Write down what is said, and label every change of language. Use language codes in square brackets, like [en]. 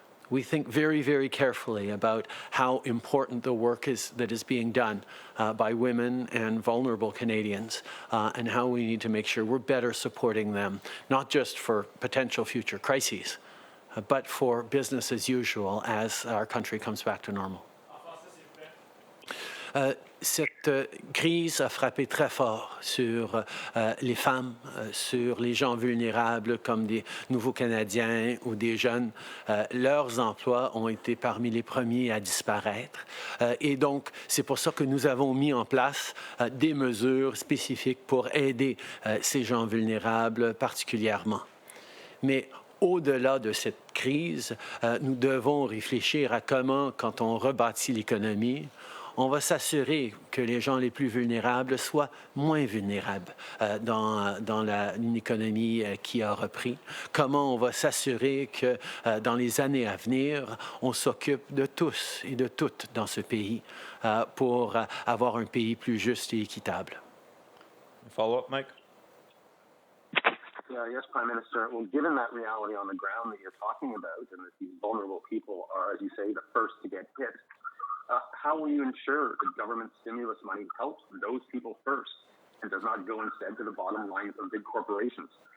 [en] we think very, very carefully about how important the work is that is being done by women and vulnerable Canadians and how we need to make sure we're better supporting them, not just for potential future crises, but for business as usual as our country comes back to normal. [fr] Cette crise a frappé très fort sur les femmes, sur les gens vulnérables comme des nouveaux Canadiens ou des jeunes. Leurs emplois ont été parmi les premiers à disparaître. Et donc, c'est pour ça que nous avons mis en place des mesures spécifiques pour aider ces gens vulnérables particulièrement. Mais au-delà de cette crise, nous devons réfléchir à comment, quand on rebâtit l'économie, on va s'assurer que les gens les plus vulnérables soient moins vulnérables dans une économie qui a repris. Comment on va s'assurer que dans les années à venir, on s'occupe de tous et de toutes dans ce pays pour avoir un pays plus juste et équitable. [en] Follow-up, Mike? Yes, Prime Minister. Well, given that reality on the ground that you're talking about and that these vulnerable people are, as you say, the first to get hit, how will you ensure that government stimulus money helps those people first and does not go instead to the bottom line of big corporations?